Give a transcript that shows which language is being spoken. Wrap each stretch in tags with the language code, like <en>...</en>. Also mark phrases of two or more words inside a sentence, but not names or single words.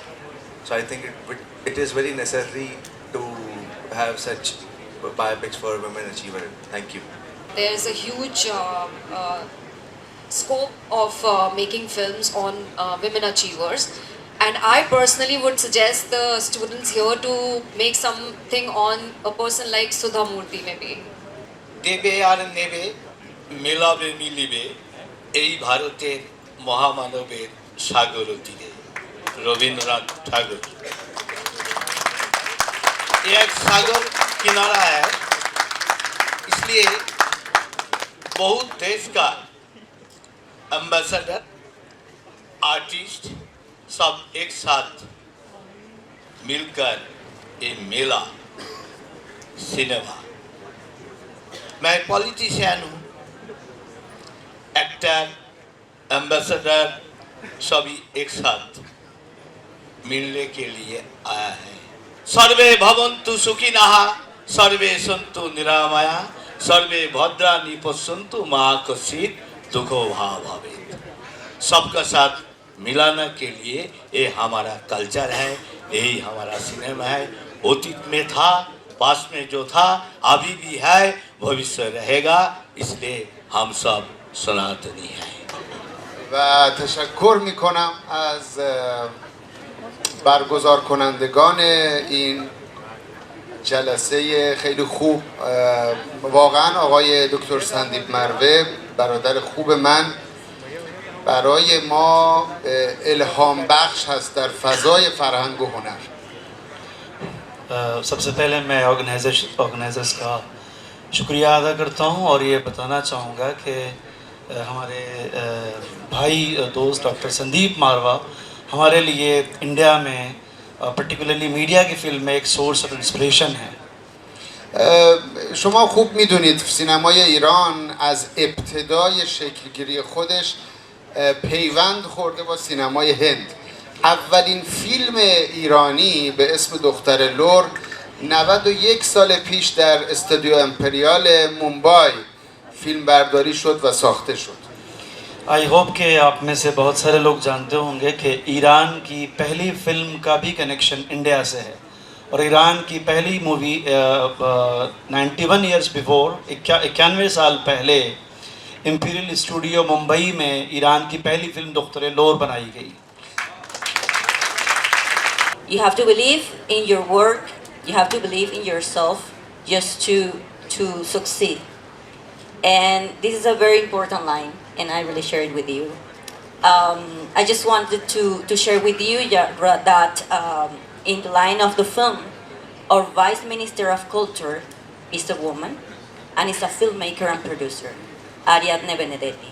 <en>So I think it is very necessary to have such biopics for women achiever. Thank you. There's a huge scope of making films on women achievers. And I personally would suggest the students here to make something on a person like Sudha Murthy maybe.</en> <bn>দেবে আর নেবে মেলাবে মিলিবে এই ভারতের মহামানবের সাগর তীরে रविन्द्रनाथ ठाकुर।</bn> <hi>ये एक सागर किनारा है, इसलिए बहुत देश का एम्बेसडर आर्टिस्ट सब एक साथ मिलकर ये मेला सिनेमा। मैं पॉलिटिशियन हूँ, एक्टर, एम्बेसडर सभी एक साथ मिलने के लिए आया है।</hi> <sa>सर्वे भवन्तु सुखिनः, सर्वे सन्तु निरामया, सर्वे भद्राणि पश्यन्तु मा कश्चित् दुःखो भवेत्।</sa> <hi>सबका साथ मिलाने के लिए ये हमारा कल्चर है, यही हमारा सिनेमा है। अतीत में था, पास में जो था, अभी भी है, भविष्य रहेगा, इसलिए हम सब सनातनी हैं।</hi> <fa>و تشکر میکنم از برگزار کنندگان این جلسه خیلی خوب. واقعا آقای دکتر سندیپ مروه برادر خوب من برای ما الهام بخش هست در فضای فرهنگ و هنر.</fa> <hi>सबसे पहले मैं ऑर्गेनाइजर्स का शुक्रिया अदा करता हूं और ये बताना चाहूँगा कि हमारे भाई दोस्त डॉक्टर संदीप मारवा हमारे लिए इंडिया में पर्टिकुलरली मीडिया की फिल्म में एक</hi> <en>source of inspiration</en> <hi>है.</hi> <fa>شما خوب میدونید سینمای ایران از ابتدای شکلگیری خودش پیوند خورده با سینمای هند. اولین فیلم ایرانی به اسم دختر لور 91 سال پیش در استودیو امپریال مومبای فیلم برداری شد و ساخته شد.</fa> <en>I hope</en> <hi>कि आप में से बहुत सारे लोग जानते होंगे कि ईरान की पहली फिल्म का भी कनेक्शन इंडिया से है और ईरान की पहली मूवी 91</hi> <en>years before</en> <hi>91 साल पहले इम्पीरियल स्टूडियो मुंबई में ईरान की पहली फिल्म दुख्तर लोर बनाई गई.</hi> <en>You have to believe in your work, you have to believe in yourself just to succeed. And this is a very important line, and I really share it with you. I just wanted to share with you that in the line of the film, our Vice Minister of Culture is a woman, and is a filmmaker and producer, Ariadne Benedetti.</en>